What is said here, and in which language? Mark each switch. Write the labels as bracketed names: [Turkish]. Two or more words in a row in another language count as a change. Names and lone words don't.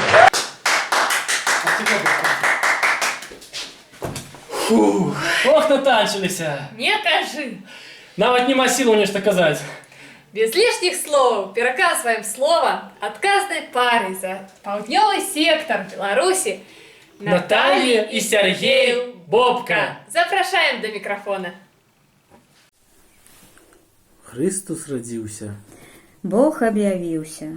[Belarusian] Фух, ох, натанчыліся. Не кажы. Нават няма сілаў нешта казаць. [Russian] Без лишних слов [Belarusian] пераказваем слова адказнай пары за паўднёвы сектор Беларусі Наталья и Сергей Бобка. Запрашаем до микрофона. Христос радзіўся. Бог аб'явіўся.